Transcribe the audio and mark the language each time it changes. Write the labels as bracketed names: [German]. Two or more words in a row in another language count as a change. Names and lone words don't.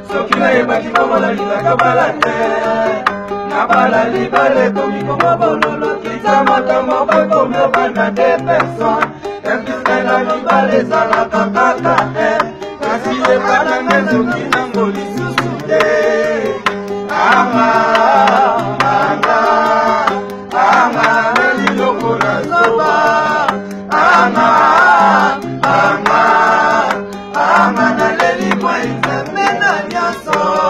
[Lingala] Soki nayebaki bongo nalingaka bala te. Na bala libala ekomi bongo bololo. Kita makambo bakomi obanda [French] de personne. [Lingala] Epise na libala ezalaka kaka te. Kasi epananga soki nango lisusu te. Ama, manga. Ama, naleli lokola zoba. Ama, ama, ama, naleli mwa Nzambe na nyonso.